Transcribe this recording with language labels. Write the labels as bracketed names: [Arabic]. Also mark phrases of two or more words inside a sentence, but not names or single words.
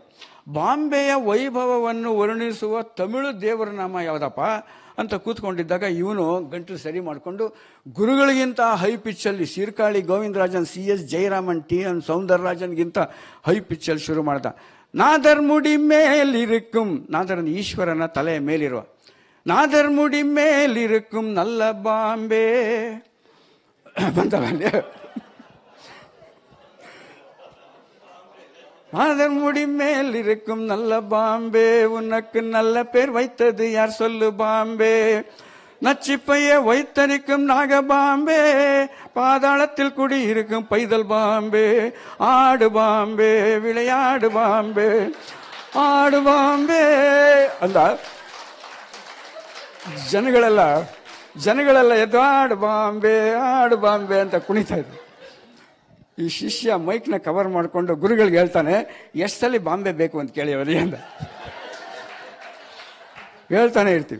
[Kannada] ಬಾಂಬೆಯ ವೈಭವವನ್ನು ವರ್ಣಿಸುವ ತಮಿಳು ದೇವರ ನಾಮ ಯಾವುದಪ್ಪ ಅಂತ ಕೂತ್ಕೊಂಡಿದ್ದಾಗ ಇವನು ಗಂಟಲು ಸರಿ ಮಾಡಿಕೊಂಡು ಗುರುಗಳಿಗಿಂತ [English] high pitchಲ್ಲಿ [Kannada] ಸೀರ್ಕಾಳಿ ಗೋವಿಂದರಾಜನ್, CS ಜಯರಾಮನ್, TN ಸೌಂದರರಾಜನ್ಗಿಂತ [English] high pitchಲ್ಲಿ [Kannada] ಶುರು ಮಾಡ್ದ. [Tamil] நாதர் முடி மேலிருக்கும், நாதர் [Kannada] ಈಶ್ವರನ ತಲೆ ಮೇಲಿರುವ, [Tamil] நாதர் முடி மேலிருக்கும் நல்ல பாம்பே ಬಂತಲ್ಲ. நாதர் முடி மேல் இருக்கும் நல்ல பாம்பே, உனக்கு நல்ல பேர் வைத்தது யார் சொல்லு பாம்பே, நச்சிப்பைய வைத்தரிக்கும் நாகபாம்பே, பாதாளத்தில் குடி இருக்கும் பைதல் பாம்பே, ஆடு பாம்பே விளையாடு பாம்பே ஆடு பாம்பே ಅಂದ. [Kannada] ಜನಗಳೆಲ್ಲ ಎದ್ದು [Tamil] ஆடு பாம்பே [Kannada] ಅಂತ ಕುಣಿತಾ ಇದ್ರು. ಈ ಶಿಷ್ಯ ಮೈಕ್ನ ಕವರ್ ಮಾಡಿಕೊಂಡು ಗುರುಗಳಿಗೆ ಹೇಳ್ತಾನೆ, ಎಷ್ಟು ಸಲ ಬಾಂಬೆ ಬೇಕು ಅಂತ ಕೇಳಿ ಅವರಿಗೆ ಅಂದ. ಹೇಳ್ತಾನೆ ಇರ್ತೀವಿ.